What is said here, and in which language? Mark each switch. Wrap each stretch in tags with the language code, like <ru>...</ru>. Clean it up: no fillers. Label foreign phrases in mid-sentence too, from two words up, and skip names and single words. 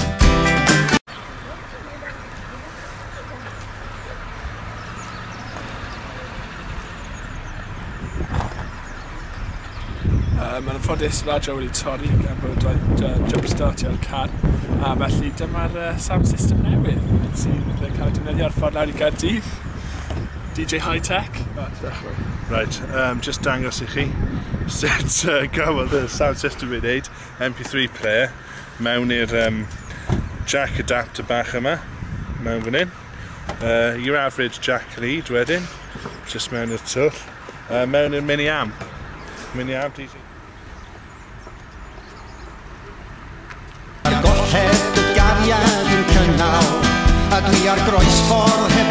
<cy>Mae'n ffodus radio wedi torri gan bod jumpstartio'r car, a felly dyma'r</cy> <en>sound system</en> <cy>newydd sy'n cael ei defnyddio ar ffordd lawr I Gaerdydd. DJ High Tech. Right, just dangos I chi sut gafodd y</cy> <en>sound system</en> <cy>I wneud,</cy> <en>MP3 player,</en> <cy>mewn i'r</cy> <en>jack adapter</en> <cy>bach yma, mewn fan hyn.</cy> <en>Your average jack lead wedyn, just</en> <cy>mewn i'r twll, mewn i'r</cy> <en>mini amp DJ.</en> <cy>Golled y gariad yn cynnal, a dwi ar groesffordd</cy>